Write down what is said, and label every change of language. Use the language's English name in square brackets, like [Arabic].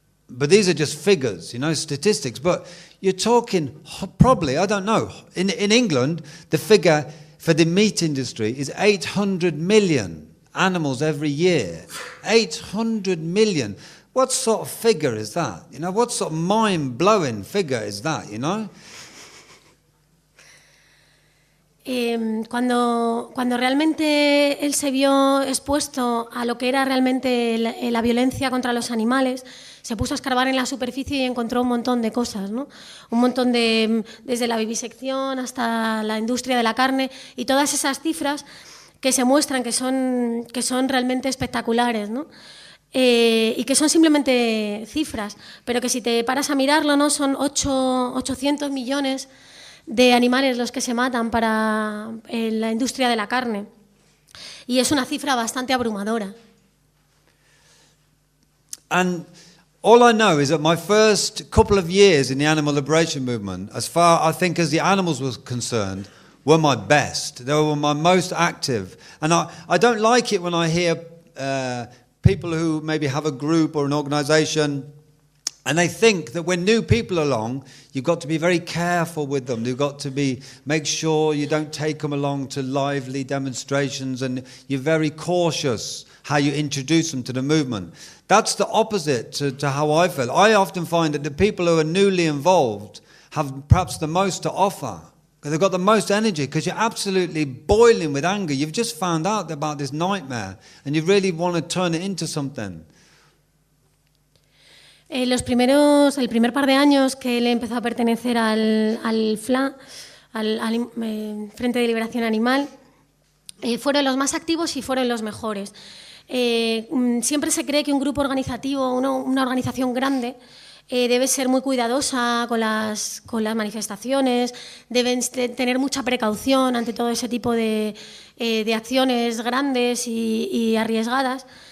[English] But these are just figures, you know, statistics. But you're talking probably, I don't know, in England, the figure for the meat industry is 800 million animals every year. 800 million. What sort of figure is that? You know, what sort of mind-blowing figure is that, you know? [Spanish] Cuando realmente él se vio expuesto a lo que era realmente la violencia contra los animales, se puso a escarbar en la superficie y encontró un montón de cosas, ¿no? Un montón desde la vivisección hasta la industria de la carne y todas esas cifras que se muestran que son realmente espectaculares, ¿no? Y que son simplemente cifras, pero que si te paras a mirarlo, ¿no? Son 800 millones de animales los que se matan para la industria de la carne. Y es una cifra bastante abrumadora. [English] And all I know is that my first couple of years in the animal liberation movement, as far, I think, as the animals were concerned, were my best. They were my most active. And I don't like it when I hear people who maybe have a group or an organisation and they think that when new people are along, you've got to be very careful with them. You've got to make sure you don't take them along to lively demonstrations, and you're very cautious how you introduce them to the movement. That's the opposite to how I feel. I often find that the people who are newly involved have perhaps the most to offer. They've got the most energy because you're absolutely boiling with anger. You've just found out about this nightmare and you really want to turn it into something. [Spanish] El primer par de años que él empezó a pertenecer al FLA, al Frente de Liberación Animal, fueron los más activos y fueron los mejores. Siempre se cree que un grupo organizativo, una organización grande, debe ser muy cuidadosa con las manifestaciones, deben tener mucha precaución ante todo ese tipo de acciones grandes y arriesgadas.